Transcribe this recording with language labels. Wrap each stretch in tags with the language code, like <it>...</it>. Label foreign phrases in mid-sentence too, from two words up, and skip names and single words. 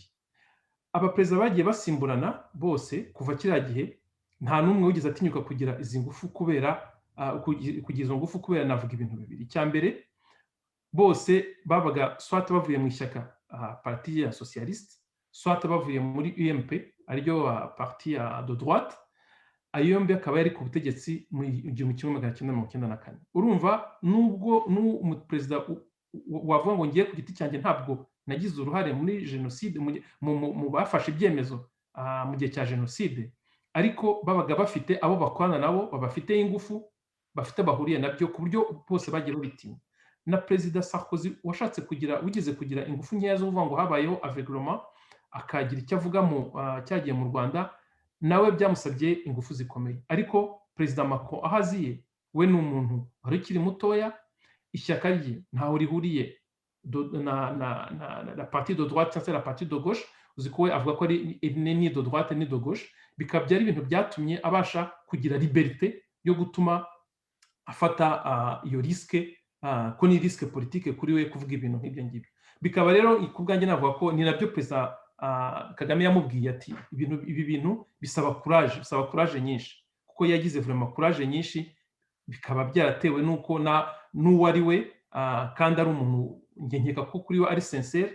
<rw>Abaperezida bagiye basimburana bose kuva kiriya gihe, nta n'umwe wigeze atinyuka kugira izi ngufu kugira izo ngufu kubera navuga ibintu bibiri. Icya mbere, bose babaga swat bavuye mu ishyaka parti ya socialiste, swat bavuye muri UMP ariyo</rw> <fr>parti de droite.</fr> <rw>Ayo yombi akaba yari ku butegetsi mu 1994. Urumva nubwo umuperezida wavuga ngo ngiye ku giti cyanjye ntabwo nagize uruhare muri jenoside mu bafashe ibyemezo mu gihe cya jenoside, ariko babaga bafite abo bakorana nabo, babafite ingufu, bafite bahuriye nabyo, ku buryo bose bagiye babitinya. Na perezida Sarkozy wigeze kugira ingufu nkeya zo kuvuga ngo habayeho aveuglement, akagira icyo avuga cyagiye mu Rwanda, nawe byamusabye ingufu zikomeye. Ariko perezida Macron aho aziye, we ni umuntu wari ukiri mutoya, ishyaka rye ntaho rihuriye na</rw> <fr>parti de droite</fr> <rw>cyangwa se</rw> <fr>la parti de gauche.</fr> <rw>Uzi ko we avuga ko ari</rw> <fr>ni de droite ni de gauche.</fr> <rw>Bikaba byari ibintu byatumye abasha kugira liberté yo gutuma afata iyo risque, ko ni</rw> <fr>risque politique</fr> <rw>kuri we kuvuga ibintu nk'ibyo ngibyo. Bikaba rero ku bwanjye navuga ko ni nabyo perezida Kagame yamubwiye ati ibi bintu bisaba courage nyinshi, kuko yagize</rw> <fr>vraiment courage</fr> <rw>nyinshi, bikaba byaratewe nuko n'uwo ari we, kandi ari umuntu nkeka ko kuri we ari sincere.</rw>